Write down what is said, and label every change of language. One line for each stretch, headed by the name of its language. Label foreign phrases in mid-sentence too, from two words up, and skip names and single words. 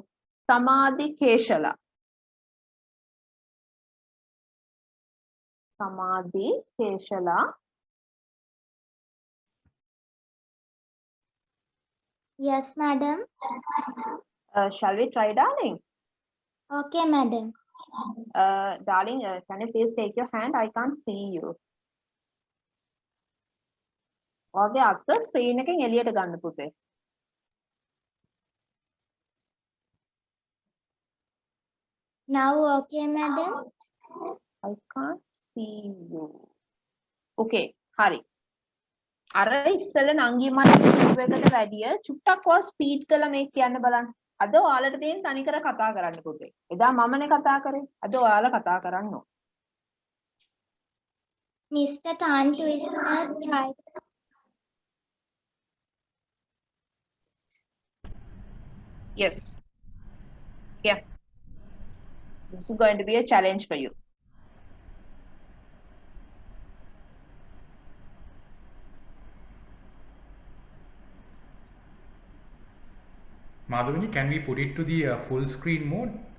Sinhala: සමාධි කේශලා.
English: Samadhi, Keshala. Yes, madam. Shall we try, darling? Okay, madam. Darling, can you please take your hand? I can't see you.
Sinhala: ඔගේ අත ස්ක්‍රීන් එකෙන් එළියට ගන්න පුතේ.
English: Now, okay, madam. I can't see you.
Sinhala: Okay, හරි. අර ඉස්සෙල්ල නංගි මට කිව්ව එකට වැඩිය චුට්ටක් වා ස්පීඩ් කරලා මේක කියන්න බලන්න. අද ඔයාලට තියෙන තනිකර කතා කරන්න පුතේ. එදා මමනේ කතා කරේ. අද ඔයාලා කතා කරන්න ඕන.
English: Mr. Tongue Twister, try. Yes. Yeah. This is going to be a challenge for you. Madhavini, can we put it to the full screen mode?